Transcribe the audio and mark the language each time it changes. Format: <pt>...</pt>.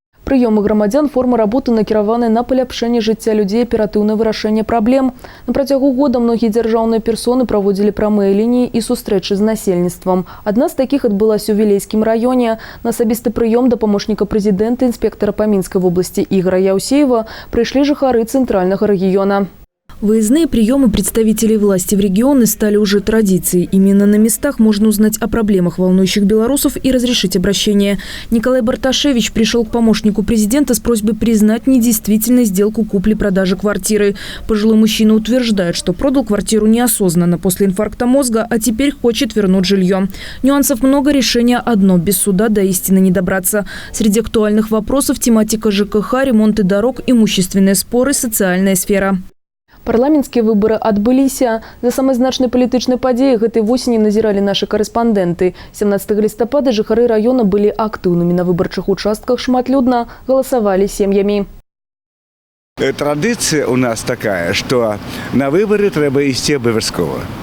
<be>Прыёмы грамадзян, формы работы накіраваны на паляпшэнне жыцця людзей, аператыўнае вырашэнне праблем. На працягу года многія дзяржаўныя персоны праводзілі прамыя лініі і сустрэчы з насельніцтвам. Адна з такіх адбылася ў Вілейскім раёне. На асабісты прыём да памочніка прэзідэнта, інспектара па Мінскай вобласці Ігора Яўсеева прыйшлі жыхары цэнтральнага рэгіёна.</be> <ru>Выездные приемы представителей власти в регионы стали уже традицией. Именно на местах можно узнать о проблемах волнующих белорусов и разрешить обращение. Николай Барташевич пришел к помощнику президента с просьбой признать недействительной сделку купли-продажи квартиры. Пожилой мужчина утверждает, что продал квартиру неосознанно после инфаркта мозга, а теперь хочет вернуть жилье. Нюансов много, решение одно – без суда до истины не добраться. Среди актуальных вопросов тематика ЖКХ, ремонты дорог, имущественные споры, социальная сфера.</ru> <be>Парламенцкія выборы адбыліся. За самай значнай палітычнай падзеі гэтай восені назіралі нашы карэспандэнты. 17 лістапада жыхары раёна былі актыўнымі на выбарчых участках, шматлюдна галасавалі сем'ямі. Традыцыя у нас такая, што на выбары трэба ісці абавязкова.</be>